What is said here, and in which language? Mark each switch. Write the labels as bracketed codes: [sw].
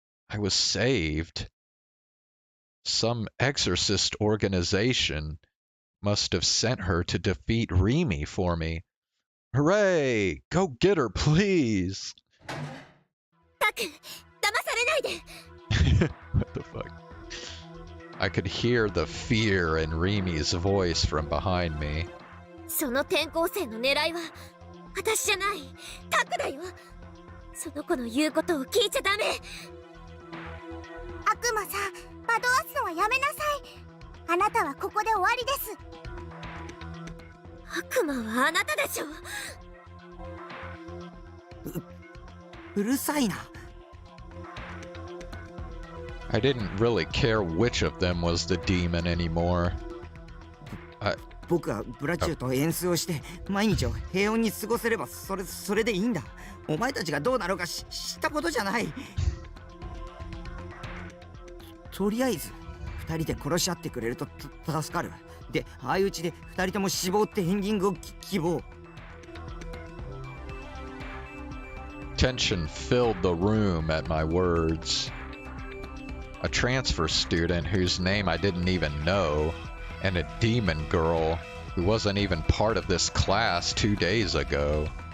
[en] I was saved. Some exorcist organization must have sent her to defeat Remy for me. Hooray! Go get her, please! [ja] タク、騙されないで。 [en] What the fuck? I could hear the fear in Remy's voice from behind me. [ja] その転校生の狙いは私じゃない、タクだよ。その子の言うことを聞いちゃダメ。悪魔さん、惑わすのはやめなさい。あなたはここで終わりです。悪魔はあなたでしょ。うるさいな。 [en] I didn't really care which of them was the demon anymore. [ja] 僕はブラチューと演奏をして毎日を平穏に過ごせればそれでいいんだ。お前たちがどうなろうか知ったことじゃない。とりあえず2人で殺し合ってくれると助かる。で、相打ちで2人とも死亡ってエンディングを希望。 [en] Tension filled the room at my words. A transfer student whose name I didn't even know, and a demon girl who wasn't even part of this class 2 days ago.